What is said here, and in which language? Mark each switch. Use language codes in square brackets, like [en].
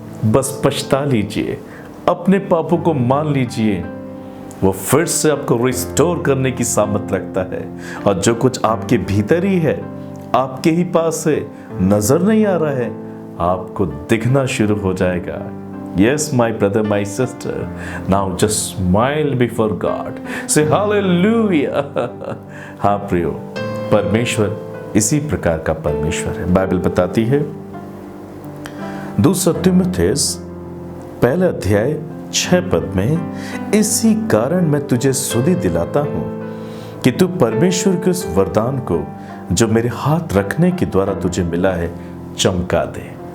[hi] बस पछता लीजिए, अपने पापों को मान लीजिए। वो फिर से आपको रिस्टोर करने की सामर्थ रखता है। और जो कुछ आपके भीतर ही है, आपके ही पास है, नजर नहीं आ रहा है, आपको दिखना शुरू हो जाएगा। [en] Yes, my brother, my sister, now just smile before God. Say hallelujah. [hi] हाँ प्रियो, परमेश्वर इसी प्रकार का परमेश्वर है। बाइबल बताती है, दूसरा तीमुथियुस पहला अध्याय 6 पद में, इसी कारण मैं तुझे सुधि दिलाता हूं कि तू परमेश्वर के उस वरदान को जो मेरे हाथ रखने के द्वारा तुझे मिला है चमका दे।